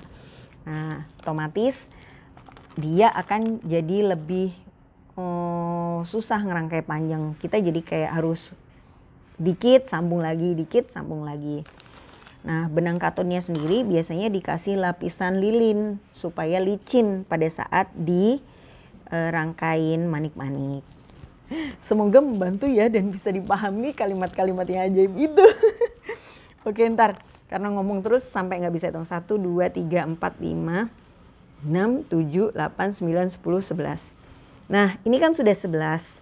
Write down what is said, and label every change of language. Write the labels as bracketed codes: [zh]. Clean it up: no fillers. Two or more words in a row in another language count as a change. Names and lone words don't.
[id] Nah, otomatis dia akan jadi lebih susah ngerangkai panjang. Kita jadi kayak harus dikit sambung lagi. Nah, benang katunnya sendiri biasanya dikasih lapisan lilin supaya licin pada saat di rangkain manik-manik. Semoga membantu ya dan bisa dipahami kalimat-kalimat yang ajaib itu. Oke, ntar karena ngomong terus sampai nggak bisa hitung. 1, 2, 3, 4, 5, 6, 7, 8, 9, 10, 11. Nah, ini kan sudah 11.